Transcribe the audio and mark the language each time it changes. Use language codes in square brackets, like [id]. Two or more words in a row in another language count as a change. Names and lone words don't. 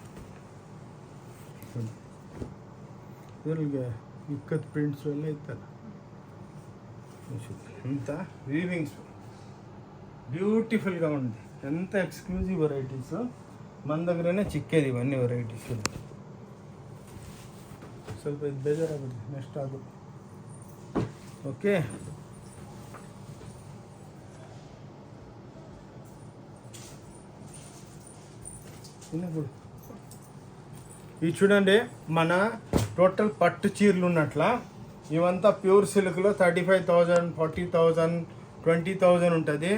[te] ఇక్కత్ ప్రింట్స్ వల్ల ఇస్తారు ఎంత వీవింగ్స్ బ్యూటిఫుల్గా ఉంది. ఎంత ఎక్స్క్లూజివ్ వెరైటీస్ మన దగ్గరనే చిక్కేది ఇవన్నీ వెరైటీస్. [kn] ಸ್ವಲ್ಪ ಇದು ಬೇಜಾರಾಗುತ್ತೆ ನೆಕ್ಸ್ಟ್ ಅದು ఓకే. [te] ఇవి చూడండి, మన టోటల్ పట్టు చీరలు ఉన్నట్ల ఇవంతా ప్యూర్ సిల్క్లో 35,000, 40,000, 20,000 ఉంటుంది.